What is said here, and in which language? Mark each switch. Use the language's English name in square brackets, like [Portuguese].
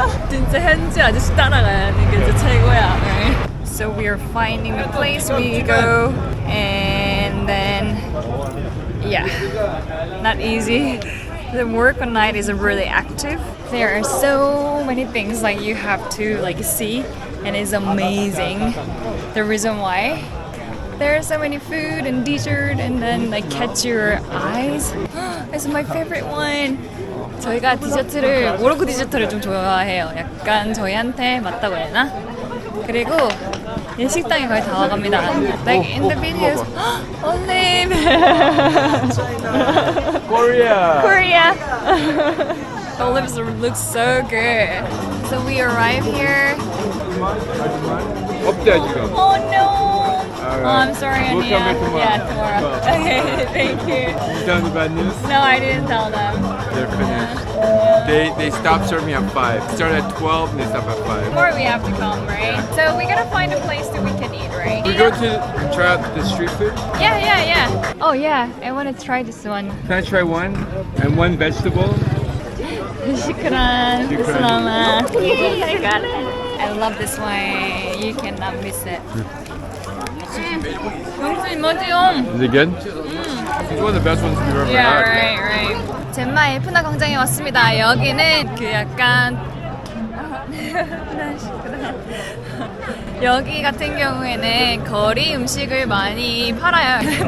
[Korean] 진짜 현지 아저씨 따라가야지. 게 진짜 최고야. [English] So we are finding the place we go, and then yeah, not easy. The Morocco night is really active. There are so many things like you have to like see, and it's amazing. The reason why there are so many food and dessert, and then like catch your eyes. It's my favorite one. [Korean] 저희가 디저트를 모로코 디저트를 좀 좋아해요. 약간 저희한테 맞다고 해야 되나? 그리고 이 식당에 거의 다 와갑니다. [English] Like in the videos, olive. Korea. Olives look so good. So we arrive here. [Korean] 없대 지금. [English] Oh no. Alright. Oh, I'm sorry, We'll Ania. come back tomorrow. Yeah, tomorrow. Okay, thank you. You tell the bad news? No, I didn't tell them. They're finished. They stopped serving at 5. Started at 12 and they stopped at 5. Tomorrow we have to come, right? So we gotta find a place that we can eat, right? We go to try out the street food. Yeah. Oh yeah, I want to try this one. Can I try one? And one vegetable? Shukran. Salama. Yay, I got it. I love this one. You cannot miss it. Is it good? It's one of the best ones we've ever Yeah, had. right. [Korean] 젠마 엘프나 광장에 왔습니다. 여기는 그 약간 여기 같은 경우에는 거리 음식을 많이 팔아요.